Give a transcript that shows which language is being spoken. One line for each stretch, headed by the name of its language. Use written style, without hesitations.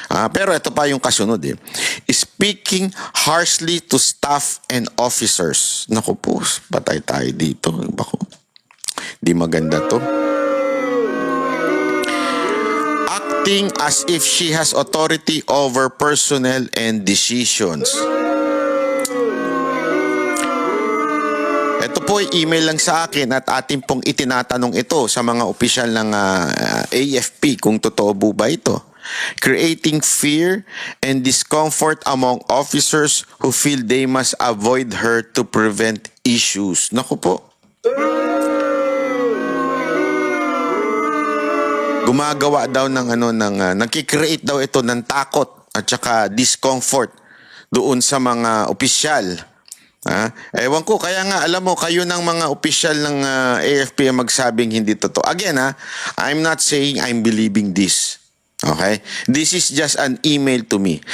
Filipino: Pero ito pa yung kasunod
English: Speaking harshly to staff and officers.
Filipino: Naku po, patay tayo dito. Bako, di maganda to.
English: Acting as if she has authority over personnel and decisions.
Filipino: Ito po ay email lang sa akin at atin pong itinatanong ito sa mga opisyal ng AFP kung totoo po ba ito.
English: Creating fear and discomfort among officers who feel they must avoid her to prevent issues.
Filipino: Naku po. Gumagawa daw ng nagki-create daw ito ng takot at saka discomfort doon sa mga opisyal. Ewan ko, kaya nga alam mo, kayo ng mga opisyal ng AFP magsabing hindi totoo.
English: Again I'm not saying I'm believing this. Okay? This is just an email to me.